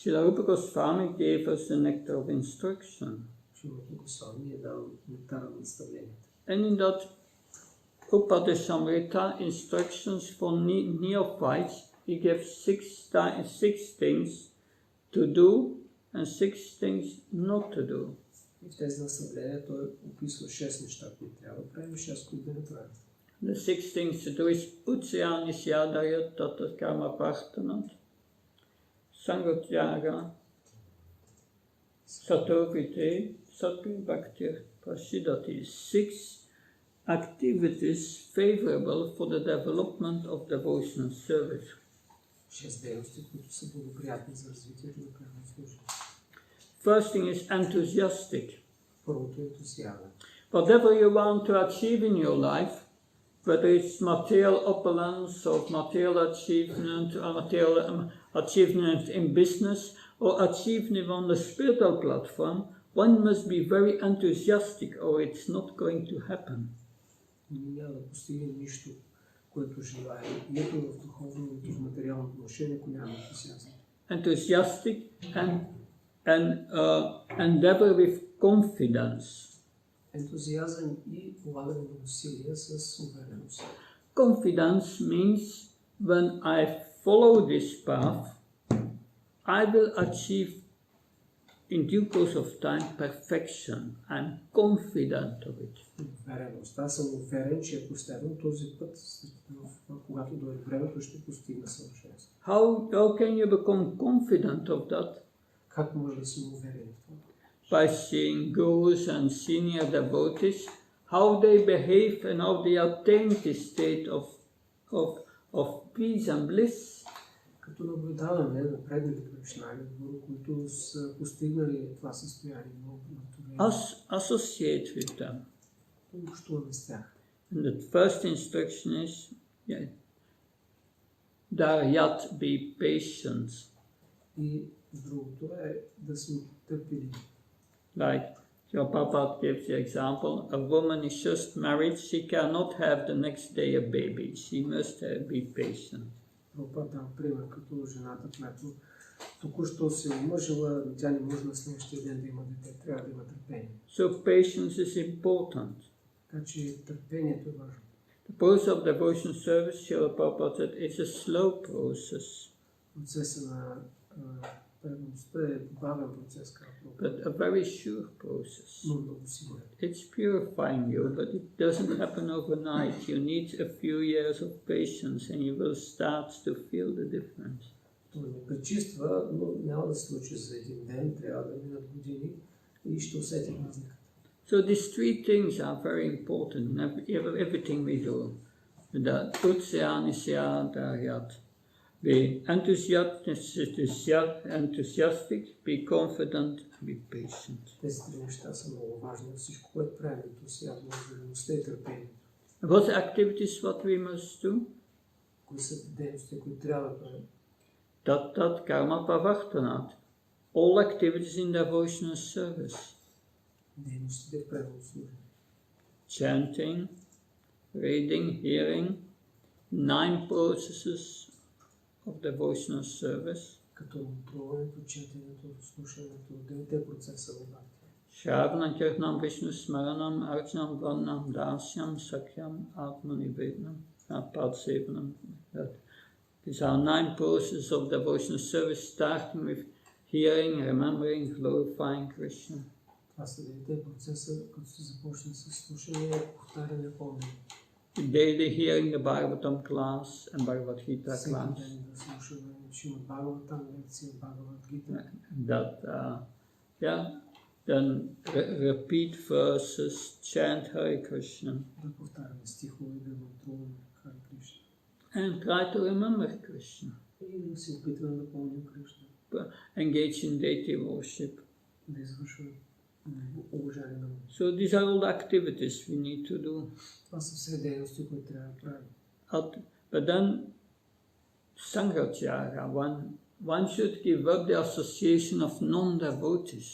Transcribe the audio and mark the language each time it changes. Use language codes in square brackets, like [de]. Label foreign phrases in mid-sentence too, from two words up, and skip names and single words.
[en] Srila Rupa Goswami gave us the nectar of instruction. [bg] Шрила Госвами е дал нектара на наставленията. [en] And in that Upadesamrita instructions for neophytes. He gives six things to do and 6 things not to do. [bg] И в тези наставления той описва 6 неща, които трябва да правим и 6, които да не правим. [en] The 6 things to do is [sa] उत्सयनि स्यदयत् ततत् कर्म पर्तनत्, सङ्गोत्यग, सतोविते, सत्वि भक्तिर् प्रसिदति. [en] 6 activities favorable for the development of devotional service. [bg] 6 дейности, които са благоприятни за развитието на преданно служение. [en] First thing is enthusiastic. [bg] Първото е ентусиазъм. [en] Whatever you want to achieve in your life, whether it's material opulence or material achievement or material achievement in business or achievement on the spiritual platform, one must be very enthusiastic or it's not going to happen. [bg] Няма да постигнем нищо, което желаем, нито в духовно, нито в материално отношение, ако няма ентусиазъм. [en] Enthusiastic and endeavor with confidence. [bg] Ентусиазъм и полагане на усилия с увереност. [en] Confidence means when I follow this path, I will achieve in due course of time perfection. I'm confident of it. [bg] Увереност. Аз съм уверен, че ако следвам този път, когато дойде времето, ще постигна съвършенство. [en] How can you become confident of that? [bg] Как може да съм уверен в това? [en] By seeing gurus and senior devotees, how they behave and how they attain this state of peace and bliss. [bg] Като наблюдаваме напредналите вайшнави, които са постигнали това състояние на удовлетворение. [en] Associate with them. [bg] Общуваме с тях. [en] And the first instruction is, Daryat, be patient. [bg] И другото е да сме търпеливи. [en] Like your Papa gives the example, a woman is just married, she cannot have the next day a baby. She must be patient. [bg] Прабхупада дава пример, като жената, която току-що се омъжила, тя не може на следващия ден да има дете, трябва да има търпение. [en] So patience is important. [bg] Така че търпението е важно. [en] The process of devotion service, Srila Prabhupada said, it's a slow process. [bg] Процесът на предаността е бавен процес, както [en] But a very sure process. [bg] но много сигурен. [en] It's purifying you, but it doesn't happen overnight. You need a few years of patience and you will start to feel the difference. [bg] Това не пречиства, но няма да се случи за един ден, трябва да минат години и ще усетим разликата. [en] So these 3 things are very important in everything we do. [sa] The उत्सयनिस्य दर्यत्. [en] Be enthusiastic, be confident, be patient. [bg] Тези 3 неща са много важни. Всичко, което правим, ентусиазъм, увереността и търпението. [en] What activities what we must do? [bg] Кои са дейности, които трябва да правим? [sa] तत् कर्म पवर्तनत्. [en] All activities in devotional service. [bg] Дейностите в преданно служение. [en] Chanting, reading, hearing, 9 processes of devotional service. [bg] Като труването, четенето, слушането, 9 процеса в Бхакти. [sa] श्रवणम्, कीर्तनम्, विष्णु स्मरणम्, अर्चनम्, वर्णम्, दास्यम्, सख्यम्, आत्मनिवेदनम्, पदसेवनम्. [en] These are 9 processes of devotional service, starting with hearing, remembering, glorifying Krishna. [bg] Това са 9 процеса, като се започне с слушане, повтаряне, помнене. [en] Daily hearing the Bhagavatam class and Bhagavad Gita [bg] Всеки [en] class. [bg] ден да слушаме Шримад Бхагаватам, лекция Бхагавад Гита. [en] Then repeat verses, chant Hare Krishna. [bg] Да повтаряме стихове, да мантруваме Харе Кришна. [en] And try to remember Krishna. [bg] И да се опитваме да помним Кришна. [en] Engage in deity worship. [bg] Да извършваме уважание на Бога. [en] So these are all the activities we need to do. [bg] Това са все дейности, които трябва да правим. [en] But then, Sanghachara, one should give up the association of non-devotees.